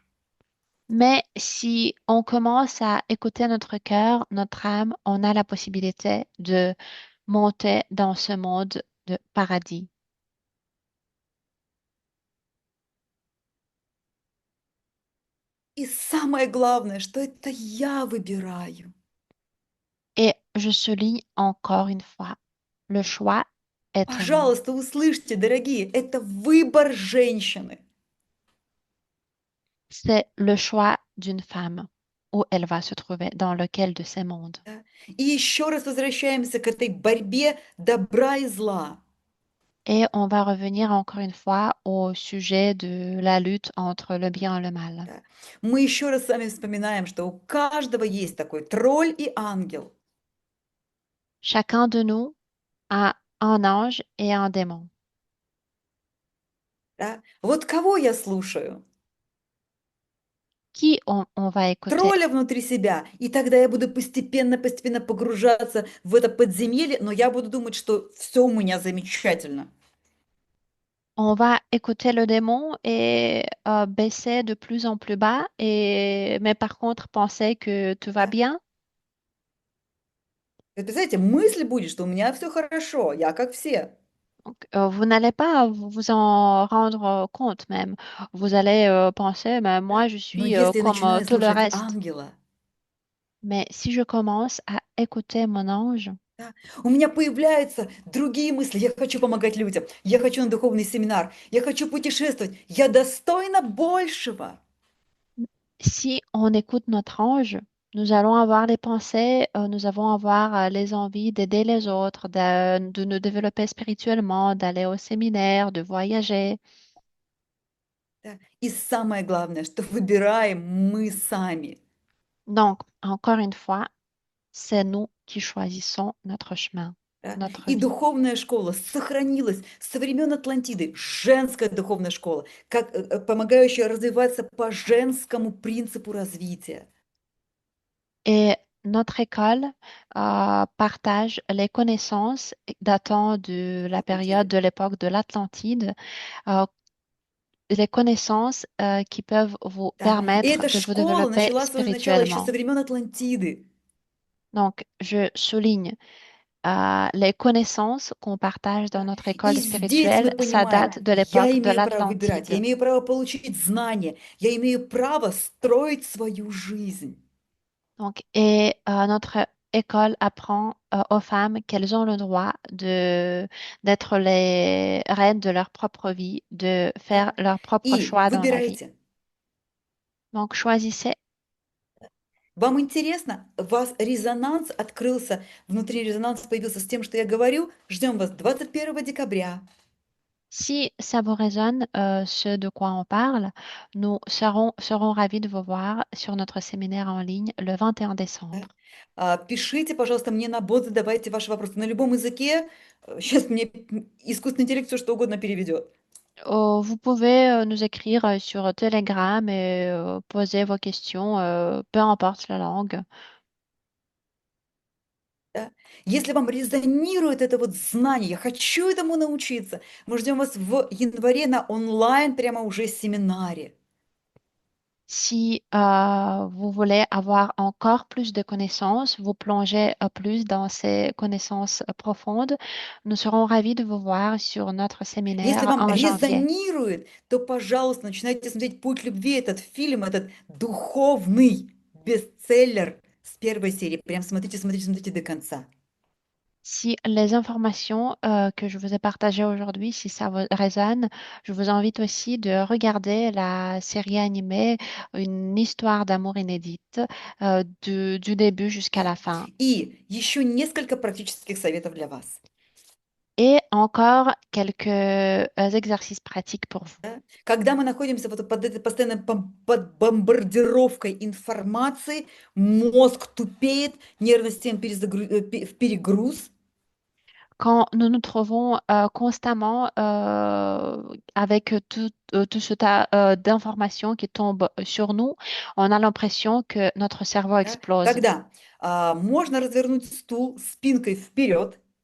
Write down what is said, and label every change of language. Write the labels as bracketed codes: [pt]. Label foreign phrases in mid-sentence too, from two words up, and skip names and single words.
[fr] Mais si on commence à écouter notre cœur, notre âme, on a la possibilité de monter dans ce monde de paradis. [ru] И самое главное, что это я выбираю. [fr] Et je souligne encore une fois, le choix est à nous. [ru] Пожалуйста, услышьте, дорогие, это выбор женщины. [fr] C'est le choix d'une femme où elle va se trouver, dans lequel de ces mondes. [ru] Да? И еще раз возвращаемся к этой борьбе добра и зла. [fr] Et on va revenir encore une fois au sujet de la lutte entre le bien et le mal. [ru] Да? Мы еще раз с вами вспоминаем, что у каждого есть такой тролль и ангел. [fr] Chacun de nous a un ange et un démon. [ru] Да? Вот кого я слушаю? [fr] Qui on va écouter? [ru] Тролля внутри себя, и тогда я буду постепенно погружаться в это подземелье, но я буду думать, что все у меня замечательно. [fr] On va écouter le démon et baisser de plus en plus bas, mais par contre penser que tout va [ru] Да? [fr] bien. [ru] Вы представляете, мысль будет, что у меня все хорошо, я как все. [fr] Donc, vous n'allez pas vous en rendre compte même. Vous allez penser, mais [ru] Да? [fr] moi je [ru] Но [fr] suis [ru] если я [fr] comme [ru] начинаю [fr] tout le [ru] слушать [fr] reste. [ru] ангела, [fr] Mais si je commence à écouter mon ange, [ru] да, у меня появляются другие мысли. Я хочу помогать людям, я хочу на духовный семинар, я хочу путешествовать, я достойна большего. [fr] si on écoute notre ange, nous allons avoir les pensées, nous allons avoir les envies d'aider les autres, de nous développer spirituellement, d'aller au séminaire, de voyager. [ru] Да? И самое главное, что выбираем мы сами. [fr] Donc, encore une fois, c'est nous qui choisissons notre chemin, [ru] Да? [fr] notre [ru] И [fr] vie. [ru] духовная школа сохранилась со времен Атлантиды, женская духовная школа, как помогающая развиваться по женскому принципу развития. [fr] Et notre école partage les connaissances datant de la période [ru] Атлантиды. [fr] de l'époque de l'Atlantide, euh, les connaissances qui peuvent vous [ru] Да? И [fr] permettre [ru] эта [fr] de vous [ru] школа [fr] développer [ru] начала свое начало еще со [fr] spirituellement. [ru] времен Атлантиды. [fr] Donc, je souligne les connaissances qu'on partage dans [ru] Да? [fr] notre école [ru] И здесь [fr] spirituelle, [ru] мы [fr] ça [ru] понимаем, [fr] date de [ru] я [fr] l'époque de [ru] имею право выбирать, я [fr] l'Atlantide. [ru] имею право получить знания, я имею право строить свою жизнь. [fr] Donc, notre école apprend aux femmes qu'elles ont le droit d'être les reines de leur propre vie, de faire [ru] Да? [fr] leur propre [ru] И [fr] choix dans la vie. [ru] выбирайте. [fr] Donc, choisissez. [ru] Вам интересно? У вас резонанс открылся, внутри резонанс появился с тем, что я говорю. Ждем вас 21 декабря. [fr] Si ça vous résonne, ce de quoi on parle, nous serons ravis de vous voir sur notre séminaire en ligne le 21 [ru] Да? [fr] décembre. [ru] Пишите, пожалуйста, мне на бот, задавайте ваши вопросы на любом языке. Сейчас мне искусственный интеллект все что угодно переведет. [fr] Vous pouvez nous écrire sur Telegram et poser vos questions, peu importe la langue. [ru] Да? Если вам резонирует это вот знание, я хочу этому научиться, мы ждем вас в январе на онлайн, прямо уже семинаре. [fr] Si vous voulez avoir encore plus de connaissances, vous plongez plus dans ces connaissances profondes, nous serons ravis de vous voir sur notre [ru] Если [fr] séminaire [ru] вам [fr] en janvier. [ru] резонирует, то, пожалуйста, начинайте смотреть «Путь любви», этот фильм, этот духовный бестселлер с первой серии. Прям смотрите, смотрите, смотрите до конца. [fr] Si les informations que je vous ai partagées aujourd'hui, si ça vous résonne, je vous invite aussi de regarder la série animée Une histoire d'amour inédite du début jusqu'à [ru] Да? [fr] la fin. [ru] И еще несколько практических советов для вас. [fr] Et encore quelques exercices pratiques pour vous. [ru] Да? Когда мы находимся вот под этой постоянной под бомбардировкой информации, мозг тупеет, нервная система в перегруз. [fr] Quand nous nous trouvons constamment avec tout ce tas d'informations qui tombent sur nous, on a l'impression que notre cerveau [ru] Да? [fr] explose. [ru] Тогда можно развернуть стул спинкой вперед.